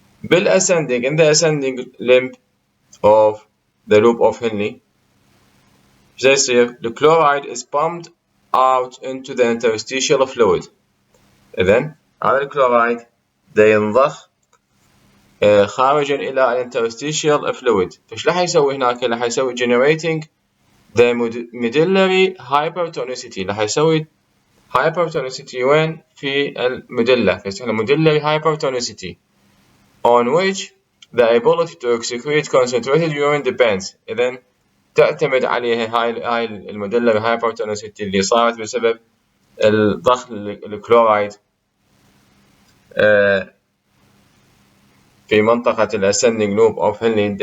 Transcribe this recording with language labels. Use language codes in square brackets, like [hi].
[en] In the ascending limb of the loop of Henle, the chloride is pumped out into the interstitial fluid. [ar] إذن هذا الكلورايد ينضخ خارجا إلى الانترستيشيال fluid. فإيش راح يسوي هناك؟ راح يسوي [en] generating the medullary hypertonicity. [ar] راح يسوي [en] hypertonicity [ar] وين؟ في المدلة، فيسمى [en] medullary hypertonicity on which the ability to excrete concentrated urine depends. [ar] إذن تعتمد عليها هاي الميدلري hypertonicity اللي صارت بسبب الضخ الكلورايد في منطقة الاسcending loop of Henle.